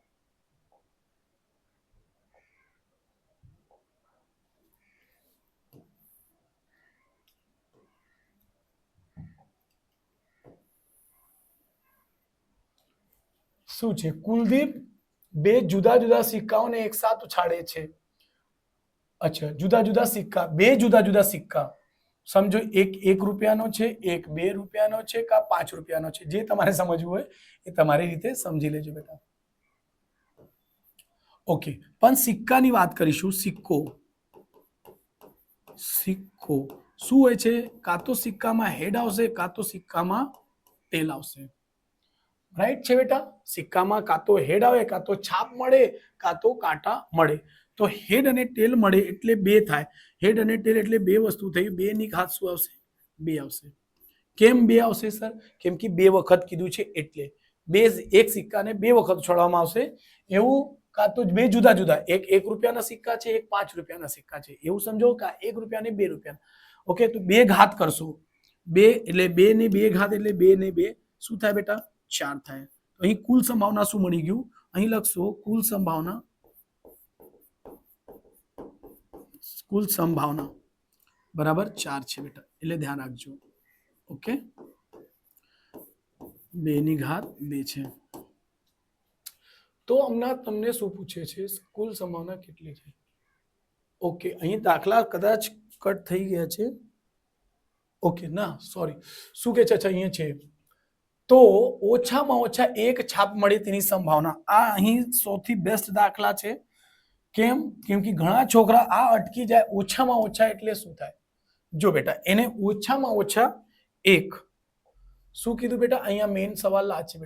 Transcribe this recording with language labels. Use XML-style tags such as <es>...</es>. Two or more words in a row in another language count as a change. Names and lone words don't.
<gu>શું છે કુલદીપ બે જુદા જુદા સિક્કાઓને એકસાથ ઉછાળે છે અચ્છા જુદા જુદા સિક્કા બે જુદા જુદા સિક્કા સમજો એક રૂપિયાનો છે એક 2 રૂપિયાનો છે કા 5 રૂપિયાનો છે જે તમારે સમજવું હોય એ તમારી રીતે સમજી લેજો બેટા ઓકે પણ સિક્કાની વાત કરીશું સિક્કો સિક્કો શું હોય છે કા તો સિક્કામાં હેડ આવશે કા તો સિક્કામાં ટેલ આવશે રાઇટ છે બેટા સિક્કામાં કા તો હેડ આવે કા તો છાપ મળે કા તો કાંટા મળે તો હેડ અને ટેલ મળે એટલે બે થાય હેડ અને ટેલ એટલે બે વસ્તુ થઈ બે ની ઘાત શું આવશે બે આવશે કેમ બે આવશે સર કેમ કે બે વખત કીધું છે એટલે બે એક સિક્કાને બે વખત ઉછાળવામાં આવશે એવું કા તો બે જુદા જુદા એક રૂપિયાના સિક્કા છે એક 5 રૂપિયાના સિક્કા છે એવું સમજો કા 1 રૂપિયા ને 2 રૂપિયા ઓકે તો બે ઘાત કરશો બે એટલે બે ને બે ઘાત એટલે બે ને બે શું થાય બેટા 4 થાય તો અહીં કુલ સંભાવના શું મળી ગયું અહીં લખશો કુલ સંભાવના બરાબર 4 છે બેટા એટલે ધ્યાન રાખજો ઓકે 2 ની ઘાત 2 છે તો હમણાં તમને શું પૂછે છે કુલ સંભાવના કેટલી છે ઓકે અહીં દાખલા કદાચ કટ થઈ ગયા છે ઓકે ના સોરી શું કે છે અહીંયા છે તો ઓછામાં ઓછા એક છાપ મળે તેની સંભાવના આ અહીં સૌથી બેસ્ટ દાખલા છે કેમ કેમ કે ઘણા છોકરા આ અટકી જાય ઓછામાં ઓછા એટલે શું થાય જો બેટા એને ઓછામાં ઓછા એક શું કીધું બેટા અહીંયા મેઇન સવાલ આ છે</gu>